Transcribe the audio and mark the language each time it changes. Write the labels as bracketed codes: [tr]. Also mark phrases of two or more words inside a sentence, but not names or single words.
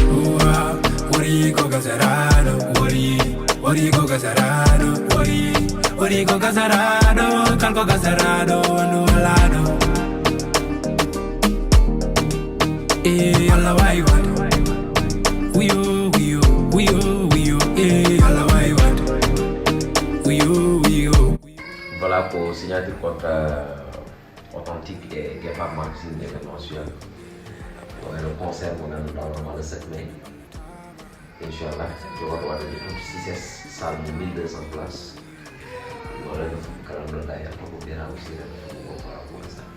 [ff] Uwa, wari ko gasarado, wari, wari ko gasarado, wari, wari ko gasarado, kanko gasarado, andu walado. Eh, Allah wawi wadde. Wiyo, wiyo, wiyo, wiyo. Eh, Allah wawi wadde. Wiyo, wiyo. [fr] Voilà pour signature contrat authentique et Guépard Marketing événementiel. Ouais, le concert, mon ami, dans le sept mai. Inch'Allah, je vais voir le six S, salle de mille deux cents places. Voilà, le foot, quand même, là, il y a pas beaucoup de aussi, là, le foot, on va voir ça.